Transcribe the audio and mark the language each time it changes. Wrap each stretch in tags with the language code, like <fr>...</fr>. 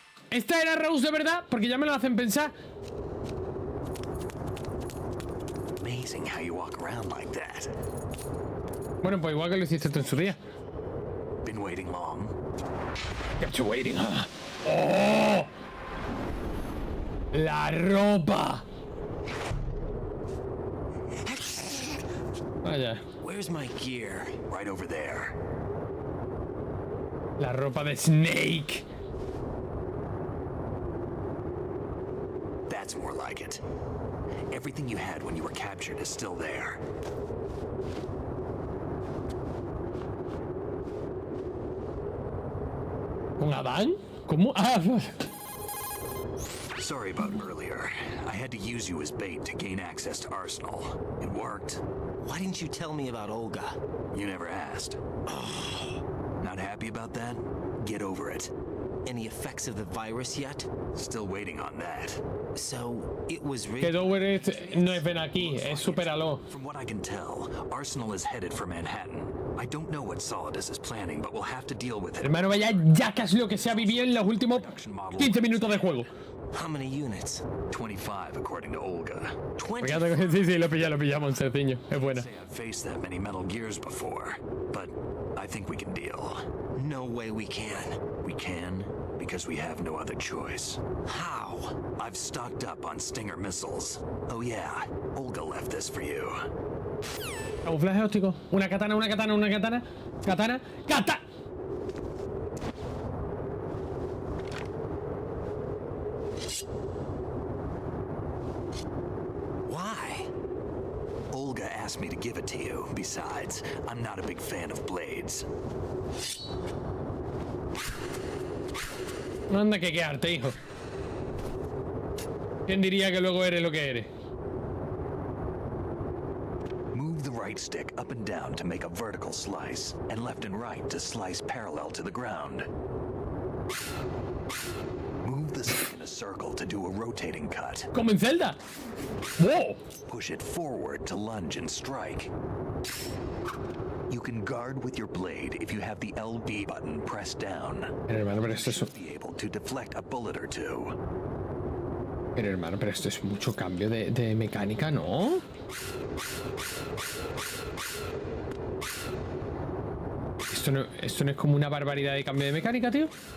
<es>Esta era Rose de verdad, porque ya me lo hacen pensar.</es> <en>Amazing how you walk around like that.</en> <es>Bueno, pues igual que lo hiciste tú en su día.</es> <en>Been waiting long? Kept you waiting, huh?</en> <es>¡Oh! La ropa. Vaya.</es> <en>Where's my gear? Right over there.</en> <es>La ropa de Snake.</es> <en>That's more like it. Everything you had when you were captured is still there.</en> <es>¿Con Adán? ¿Cómo? Ah,</es> <en>Sorry about earlier. I had to use you as bait to gain access to Arsenal. It worked. Why didn't you tell me about Olga? You never asked. Not happy about that? Get over it. Any effects of the virus yet? Still waiting on that. So, it was</en> <es>que Dover no es ven aquí, es supéralo.</es> <en>From what I can tell, Arsenal is headed for Manhattan. I don't know what Solidus is planning, but we'll have to deal with it.</en> <es>Hermano, vaya yacas lo que se ha vivido en los últimos 15 minutos de juego.</es> <en>How many units? 25, according to Olga. 20?</en> <es>Sí, lo pillamos, Cerciño. Es buena.</es> <en>I've faced that many Metal Gears before, but I think we can deal. No way we can. We can, because we have no other choice. How? I've stocked up on Stinger missiles. Oh yeah, Olga left this for you.</en> <es>Camuflaje óptico. Una katana. Katana.</es> <en>Why? Olga asked me to give it to you. Besides, I'm not a big fan of blades.</en> <es>Anda que quedarte, hijo. ¿Quién diría que luego eres lo que eres?</es> <en>Move the right stick up and down to make a vertical slice, and left and right to slice parallel to the ground. Move the stick in a circle to do a rotating cut.</en> <es>Como en Zelda. Wow.</es> <en>Push it forward to lunge and strike. You can guard with your blade if you have the LB button pressed down.</en> <es>Pero hermano, pero esto es...</es> <en>Be able to deflect a bullet or two.</en> <es>Pero hermano, pero esto es mucho cambio de mecánica, ¿no? Esto no es como una barbaridad de cambio de mecánica, tío.</es>